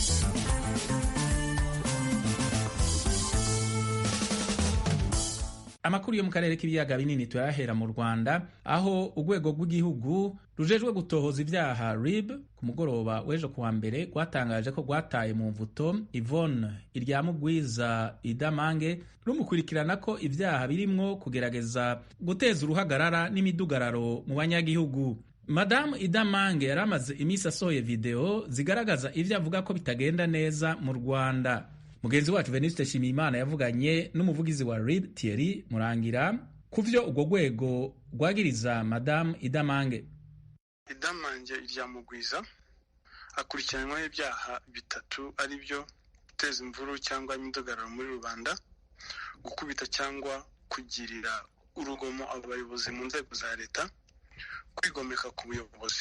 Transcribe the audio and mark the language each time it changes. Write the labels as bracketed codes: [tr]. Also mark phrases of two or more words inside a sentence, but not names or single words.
[rn] Amakuru yo mu karere k'ibiyaga binini tuyahera mu Rwanda, aho urwego rw'igihugu rujejwe gutohoza ivyaha RIB ku mugoroba w'ejo kuwa mbere rwatangaje ko rwataye mu mvuto Yvonne Iryamugwiza Idamange rumukurikirana ko ivyaha birimwo kugerageza guteza uruhagarara n'imidugararo mu banyagihugu. Madame Idamange yaramaze imisi asohoye video zigaragaza ivyo avuga ko bitagenda neza mu Rwanda. Mugenzi wacu Venuste Shimimana yavuganye n'umuvugizi wa RIB Thierry Murangira kuvyo urwo rwego rwagiriza Madame Idamange. [rw] Idamange Iryamugwiza akurikiranyweho ibyaha bitatu ari byo guteza imvuru cyangwa imidugararo muri rubanda, gukubita cyangwa kugirira urugomo abayobozi mu nzego za leta, kwigomeka ku buyobozi.